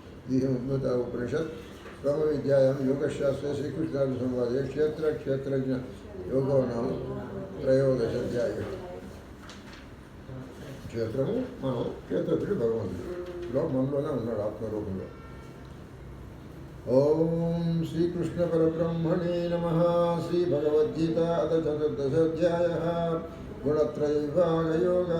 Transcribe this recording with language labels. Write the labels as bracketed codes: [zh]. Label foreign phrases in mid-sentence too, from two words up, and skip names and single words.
[sa] उद्भूत उपनिषत् ब्रह्म विद्यायां योगशास्त्रे श्रीकृष्णार्जुन संवादे क्षेत्रज्ञ योगो नाम त्रयोदशाध्यायः [te] క్షేత్రము మనం క్షేత్రజ్ఞుడు భగవంతుడు మనలోనే ఉన్నాడు ఆత్మరూపంలో. [sa] ఓం శ్రీకృష్ణ పరబ్రహ్మణే నమః. శ్రీ భగవద్గీత అథ చతుర్దశోధ్యాయः గుణత్రయవిభాగయోగः.